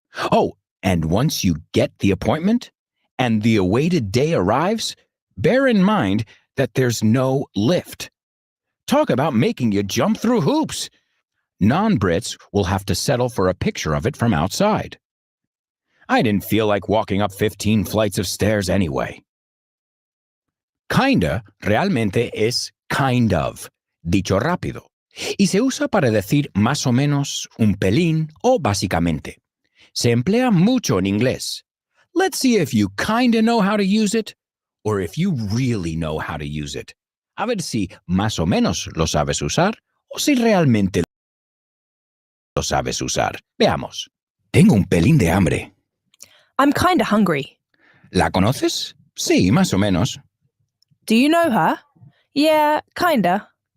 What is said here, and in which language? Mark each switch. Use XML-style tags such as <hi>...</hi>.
<en>Oh, and once you get the appointment and the awaited day arrives, bear in mind that there's no lift. Talk about making you jump through hoops. Non-Brits will have to settle for a picture of it from outside. I didn't feel like walking up 15 flights of stairs anyway.</en> <es>Kinda realmente es kind of, dicho rápido, y se usa para decir más o menos, un pelín o básicamente. Se emplea mucho en inglés.</es> <en>Let's see if you kinda know how to use it, or if you really know how to use it.</en> <es>A ver si más o menos lo sabes usar, o si realmente lo sabes usar. Veamos. Tengo un pelín de hambre.</es> <en>I'm kinda hungry.</en> <es>¿La conoces? Sí, más o menos.</es> <en>Do you know her? Yeah, kinda.</en>